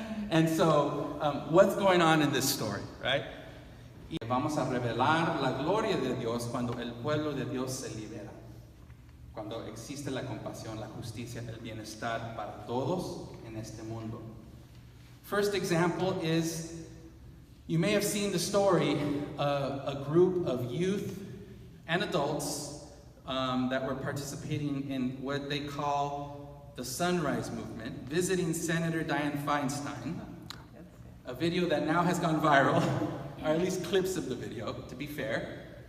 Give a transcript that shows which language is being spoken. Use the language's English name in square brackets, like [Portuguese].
[English] And so, what's going on in this story, right? [Spanish] Y vamos a revelar la gloria de Dios cuando el pueblo de Dios se libera. Cuando existe la compasión, la justicia, el bienestar para todos en este mundo. [English] First example is, you may have seen the story of a group of youth and adults that were participating in what they call the Sunrise Movement, visiting Senator Dianne Feinstein, a video that now has gone viral, or at least clips of the video, to be fair.